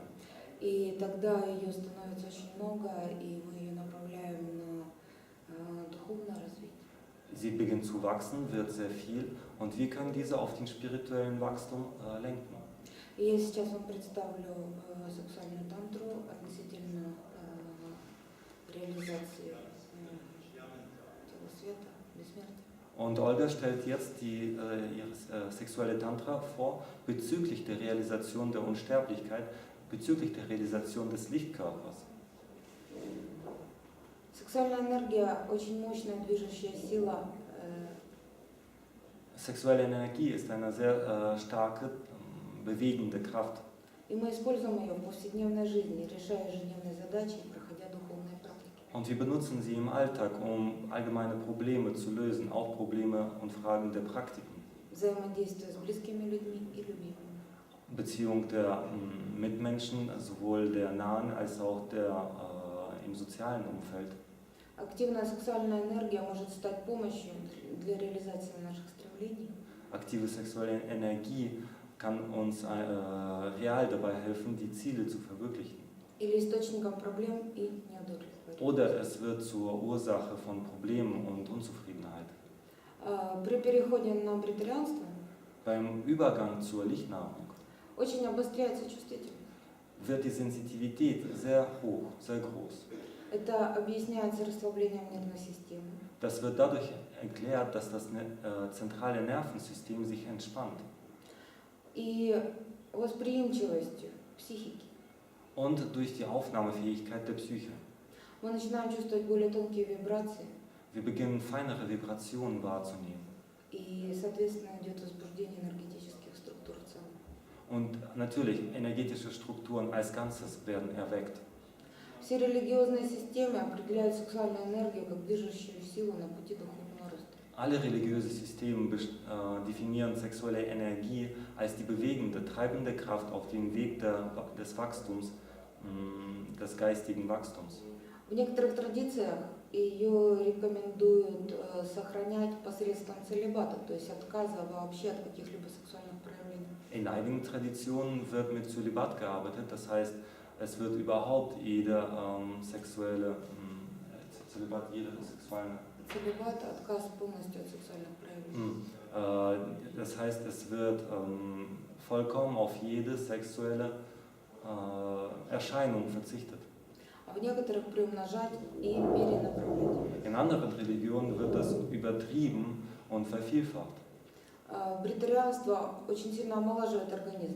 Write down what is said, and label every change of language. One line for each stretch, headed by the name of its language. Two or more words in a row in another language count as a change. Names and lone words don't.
Russian: И тогда ее становится очень много, и мы ее направляем на духовное развитие.
German: Sie beginnt zu wachsen, wird sehr viel und wir können diese auf den spirituellen Wachstum lenken.
Russian: И я сейчас вам представлю сексуальную тантру относительно реализации тела света, бессмертия.
German: Und Olga stellt jetzt ihre sexuelle Tantra vor bezüglich der Realisation der Unsterblichkeit, bezüglich der Realisation des Lichtkörpers.
Russian: Сексуальная энергия очень мощная движущая сила.
German: Sexuelle Energie ist eine sehr starke, bewegende Kraft.
Russian: И мы используем ее в повседневной жизни, решая ежедневные задачи и проходя духовные практики.
German: Und wir benutzen sie im Alltag, um allgemeine Probleme zu lösen, auch Probleme und Fragen der Praktiken.
Russian: Взаимодействие с близкими людьми и любимыми.
German: Beziehung der Mitmenschen, sowohl der nahen als auch der im sozialen Umfeld.
Russian: Активная сексуальная энергия может стать помощью для реализации наших стремлений.
German: Aktive sexuelle Energie kann uns real dabei helfen, die Ziele zu verwirklichen.
Russian: Или источником проблем и неудовлетворения.
German: Oder es wird zur Ursache von Problemen und Unzufriedenheit.
Russian: При переходе на бритарианство
German: Beim Übergang zur Lichtnahrung
Russian: очень обостряется чувствительность.
German: wird die Sensitivität sehr hoch, sehr groß.
Russian: Это объясняется расслаблением нервной системы.
German: Das wird dadurch erklärt, dass das zentrale Nervensystem sich entspannt.
Russian: И восприимчивостью психики.
German: Und durch die Aufnahmefähigkeit der Psyche.
Russian: Мы начинаем чувствовать более тонкие вибрации.
German: Wir beginnen feinere Vibrationen wahrzunehmen.
Russian: И, соответственно, идет возбуждение энергетических структур в целом.
German: Und natürlich, energetische Strukturen als Ganzes werden erweckt.
Russian: Все религиозные системы определяют сексуальную энергию как движущую силу на пути духовного роста.
German: Alle religiöse Systeme definieren sexuelle Energie als die bewegende, treibende Kraft auf dem Weg des Wachstums, des geistigen Wachstums.
Russian: В некоторых традициях ее рекомендуют сохранять посредством целибата, то есть отказа вообще от каких-либо сексуальных проявлений.
German: In einigen Traditionen wird mit Zölibat gearbeitet, das heißt, es wird überhaupt jede sexuelle Zölibat, jede sexuelle.
Russian: Целибат – отказ полностью от сексуальных проявлений.
German: Das heißt, es wird vollkommen auf jede sexuelle Erscheinung verzichtet.
Russian: А в некоторых приумножать и перенаправлять.
German: In anderen Religionen wird das übertrieben und vervielfacht.
Russian: Бритарианство очень сильно омолаживает организм,